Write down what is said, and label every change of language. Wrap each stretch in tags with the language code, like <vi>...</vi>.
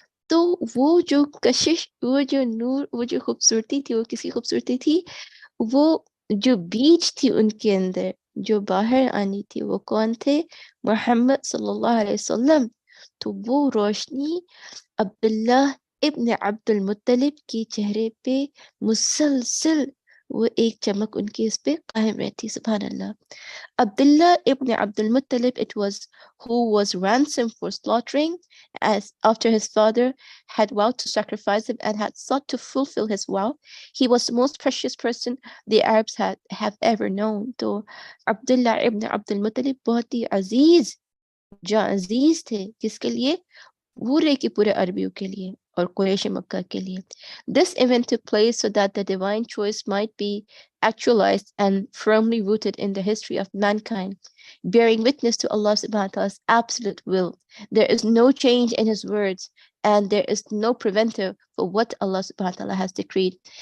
<ur>تو وہ جو کشش, وہ جو نور, وہ جو خوبصورتی تھی, وہ کسی خوبصورتی تھی, وہ جو بیج تھی ان کے اندر جو باہر آنی تھی, وہ کون تھے؟ محمد صلی اللہ علیہ وسلم. تو وہ روشنی عبداللہ ابن عبد المطلب کے چہرے پہ مسلسل وہ ایک چمک ان کے اس پہ قائم رہتی. سبحان اللہ.</ur> <en>Abdullah ibn Abdul Muttalib it was who was ransomed for slaughtering, as after his father had vowed to sacrifice him and had sought to fulfill his vow. He was the most precious person the Arabs have ever known.</en> <ur>تو عبداللہ ابن عبد المطلب بہت ہی عزیز, جو عزیز تھے جس کے لیے پورے کے پورے عربیوں کے لیے اور قریش مکہ کے لیے.</ur> <en>This event took place so that the divine choice might be actualized and firmly rooted in the history of mankind, bearing witness to Allah subhanahu wa ta'ala's absolute will. There is no change in his words, and there is no preventer for what Allah subhanahu wa ta'ala has decreed.</en>